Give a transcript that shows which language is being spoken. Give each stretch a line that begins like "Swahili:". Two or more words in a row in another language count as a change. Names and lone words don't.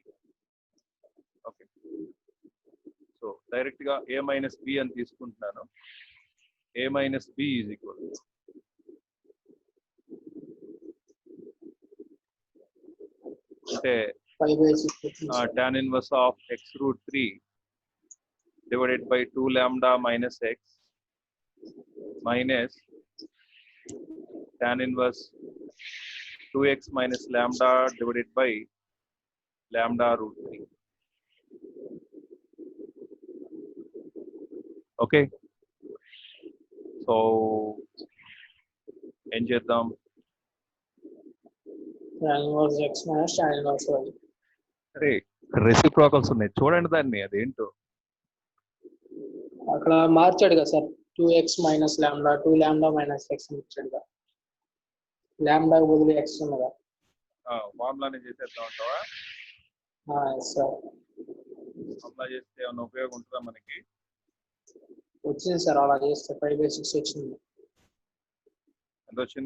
English: Okay, so direct
Telugu: గా
English: a minus b
Telugu: అని తీసుకుంటున్నాను.
English: a minus b is equal అంటే tan inverse of x root 3 divided by 2 lambda minus x minus tan inverse 2x minus lambda divided by lambda root 3. Okay, so
Telugu: ఏం చేద్దాం?
English: tan inverse x minus tan inverse y.
Telugu: అరే రెసిప్రోకల్స్ ఉన్నాయి చూడండి దాన్ని, అదేంటో అక్కడ మార్చాడు కదా సార్,
English: 2x minus lambda 2 lambda minus x
Telugu: ఇచ్చాడు కదా, లాంబ్డా బదులు x ఉన్నదా? ఫార్ములానే చేసేద్దాం అంటావా? సార్ ఫార్ములా చేస్తే ఏమైనా ఉపయోగం ఉంటుందా మనకి? వచ్చింది సార్, అలా చేస్తే 5/6 వచ్చింది. ఎంత వచ్చింది?